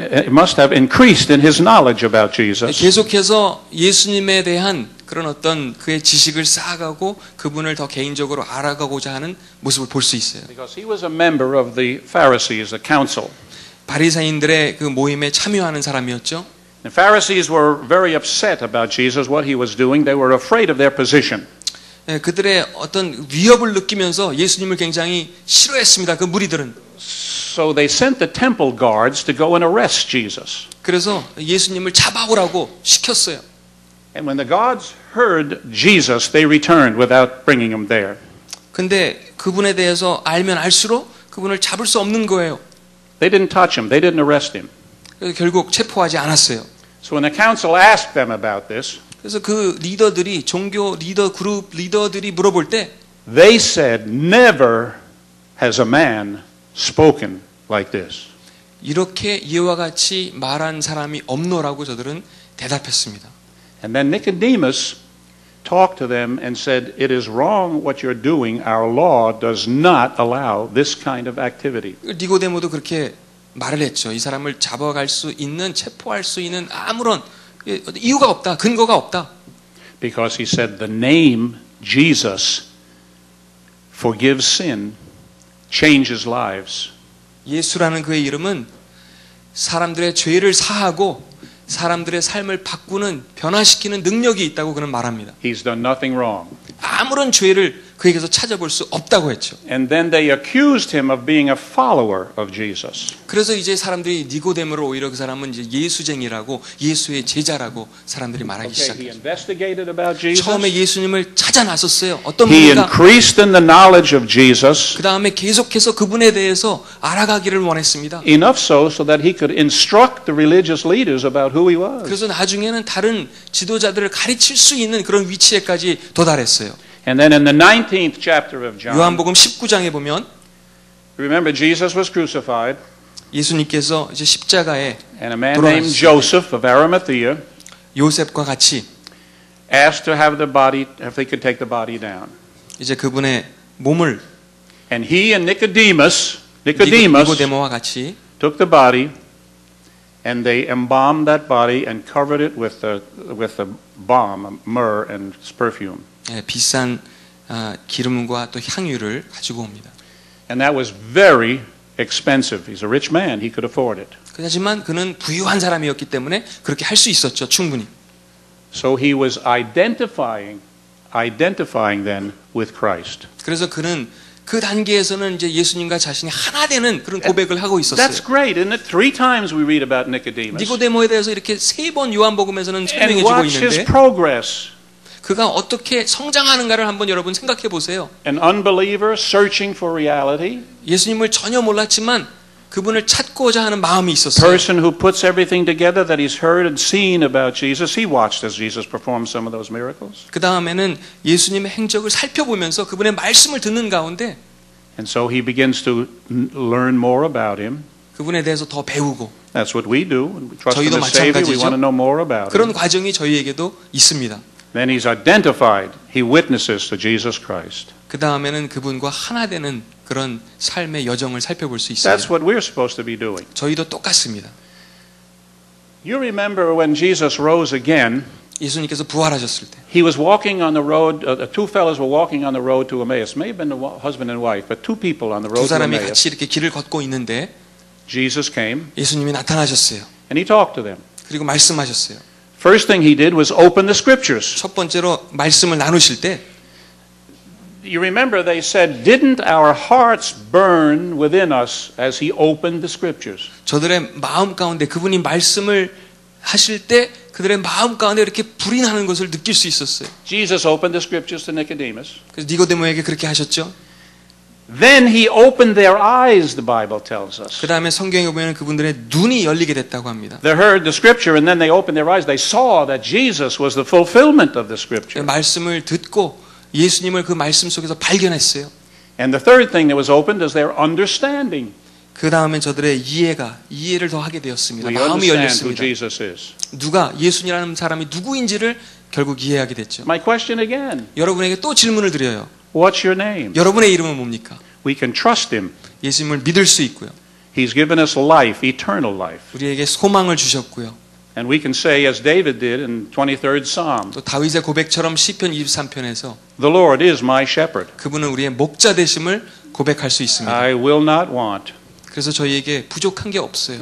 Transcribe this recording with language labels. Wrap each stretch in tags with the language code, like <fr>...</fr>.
<en>must have increased in his knowledge about Jesus.</en> <ko>계속해서 예수님에 대한 그런 어떤 그의 지식을 쌓아가고 그분을 더 개인적으로 알아가고자 하는 모습을 볼 수 있어요.</ko> <en>Because he was a member of the Pharisees, the council.</en> <ko>바리새인들의 그 모임에 참여하는 사람이었죠.</ko> <en>The Pharisees were very upset about Jesus, what he was doing. They were afraid of their position.</en> <ko>그들의 어떤 위협을 느끼면서 예수님을 굉장히 싫어했습니다. 그 무리들은.</ko> <en>So they sent the temple guards to go and arrest Jesus.</en> <ko>그래서 예수님을 잡아오라고 시켰어요.</ko> <en>And when the guards heard Jesus, they returned without bringing him there.</en> <ko>근데 그분에 대해서 알면 알수록 그분을 잡을 수 없는 거예요.</ko> <en>They didn't touch him. They didn't arrest him.</en> <ko>그래서 결국 체포하지 않았어요.</ko> <en>So when the council asked them about this,</en> <ko>그래서 그 리더들이 종교 리더 그룹 리더들이 물어볼 때</ko> <en>they said, never has a man spoken like this.</en> <ko>이렇게 이와 같이 말한 사람이 없노라고 저들은 대답했습니다.</ko> <en>And then Nicodemus talked to them and said, it is wrong what you're doing. Our law does not allow this kind of activity.</en> <ko>니고데모도 그렇게 말을 했죠. 이 사람을 잡아갈 수 있는 체포할 수 있는 아무런 이유가 없다. 근거가 없다.</ko> <en>Because he said the name Jesus forgives sin, changes lives.</en> <ko>예수라는 그의 이름은 사람들의 죄를 사하고 사람들의 삶을 바꾸는 변화시키는 능력이 있다고 그는 말합니다.</ko> <en>He's done nothing wrong.</en> <ko>아무런 죄를 그에게서 찾아볼 수 없다고 했죠.</ko> <en>And then they accused him of being a follower of Jesus.</en> <ko>그래서 이제 사람들이 니고데모를 오히려 그 사람은 이제 예수쟁이라고 예수의 제자라고 사람들이 말하기</ko> <en>Okay, he</en> <ko>시작했죠.</ko> <en>investigated about Jesus.</en> <ko>처음에 예수님을 찾아 나섰어요. 어떤</ko> <en>He</en> <ko>분인가?</ko> <en>increased in the knowledge of Jesus,</en> <ko>그 다음에 계속해서 그분에 대해서 알아가기를 원했습니다.</ko> <en>enough so that he could instruct the religious leaders about who he was.</en> <ko>그래서 나중에는 다른 지도자들을 가르칠 수 있는 그런 위치에까지 도달했어요.</ko> <en>And then in the 19th chapter of John,</en> <ko>요한복음 19장에 보면</ko> <en>remember Jesus was crucified,</en> <ko>예수님께서 이제 십자가에</ko> <en>and a man named Joseph of Arimathea</en> <ko>요셉과 같이</ko> <en>asked to have the body, if they could take the body down.</en> <ko>이제 그분의 몸을</ko> <en>And he and Nicodemus</en> <ko>니고데모와 같이</ko> <en>took the body, and they embalmed that body and covered it with the balm, myrrh and perfume.</en> <ko>비싼 기름과 또 향유를 가지고 옵니다.</ko> <en>And that was very expensive. He's a rich man. He could afford it.</en> <ko>하지만 그는 부유한 사람이었기 때문에 그렇게 할 수 있었죠. 충분히.</ko> <en>So he was identifying then with Christ.</en> <ko>그래서 그는 그 단계에서는 이제 예수님과 자신이 하나 되는 그런 고백을 하고 있었어요.</ko> <en>That's great, isn't it? 3 times we read about Nicodemus.</en> <ko>니고데모에 대해서 이렇게 3번 요한복음에서는 설명해</ko> <en>And</en> <ko>주고</ko> <en>watch his</en> <ko>있는데</ko> <en>progress.</en> <ko>그가 어떻게 성장하는가를 한번 여러분 생각해 보세요.</ko> <en>An unbeliever searching for reality.</en> <ko>예수님을 전혀 몰랐지만 그분을 찾고자 하는 마음이 있었어요.</ko> <en>Person who puts everything together that he's heard and seen about Jesus. He watched as Jesus performed some of those miracles.</en> <ko>그 다음에는 예수님의 행적을 살펴보면서 그분의 말씀을 듣는 가운데</ko> <en>And so he begins to learn more about him.</en> <ko>그분에 대해서 더 배우고</ko> <en>That's what we do. When we trust in</en> <ko>저희도</ko> <en>the Savior, we</en> <ko>마찬가지죠.</ko> <en>want to know more about</en> <ko>그런</ko> <en>him.</en> <ko>과정이 저희에게도 있습니다.</ko> <en>Then he's identified. He witnesses to Jesus Christ.</en> <ko>그 다음에는 그분과 하나 되는 그런 삶의 여정을 살펴볼 수 있습니다.</ko> <en>That's what we're supposed to be doing.</en> <ko>저희도 똑같습니다.</ko> <en>You remember when Jesus rose again,</en> <ko>예수님께서 부활하셨을 때</ko> <en>he was walking on the road, two fellows were walking on the road to Emmaus. May have been the husband and wife, but 2 people on the road</en> <ko>두</ko> <en>to</en> <ko>사람이</ko> <en>Emmaus.</en> <ko>같이 이렇게 길을 걷고 있는데</ko> <en>Jesus came</en> <ko>예수님이 나타나셨어요.</ko> <en>and he talked to them.</en> <ko>그리고 말씀하셨어요.</ko> <en>First thing he did was open the scriptures.</en> <ko>첫 번째로 말씀을 나누실 때</ko> <en>You remember they said, didn't our hearts burn within us as he opened the scriptures?</en> <ko>저들의 마음 가운데 그분이 말씀을 하실 때 그들의 마음 가운데 이렇게 불이 나는 것을 느낄 수 있었어요.</ko> <en>Jesus opened the scriptures to Nicodemus.</en> <ko>그래서 니고데모에게 그렇게 하셨죠.</ko> <en>Then he opened their eyes, the Bible tells us.</en> <ko>그 다음에 성경에 보면 그분들의 눈이 열리게 됐다고 합니다.</ko> <en>They heard the scripture and then they opened their eyes. They saw that Jesus was the fulfillment of the scripture.</en> <ko>말씀을 듣고 예수님을 그 말씀 속에서 발견했어요.</ko> <en>And the third thing that was opened is their understanding.</en> <ko>그 다음에 저들의 이해를 더 하게 되었습니다.</ko> <en>We</en> <ko>마음이</ko> <en>understand who</en> <ko>열렸습니다.</ko> <en>Jesus is.</en> <ko>누가 예수님이라는 사람이 누구인지를 결국 이해하게 됐죠.</ko> <en>My question again.</en> <ko>여러분에게 또 질문을 드려요.</ko> <en>What's your name?</en> <ko>여러분의 이름은 뭡니까?</ko> <en>We can trust him.</en> <ko>예수님을 믿을 수 있고요.</ko> <en>He's given us life, eternal life.</en> <ko>우리에게 소망을 주셨고요.</ko> <en>And we can say, as David did in 23rd Psalm,</en> <ko>또 다윗의 고백처럼 시편 23편에서</ko> <en>the Lord is my shepherd.</en> <ko>그분은 우리의 목자 되심을 고백할 수 있습니다.</ko> <en>I will not want.</en> <ko>그래서 저희에게 부족한 게 없어요.</ko>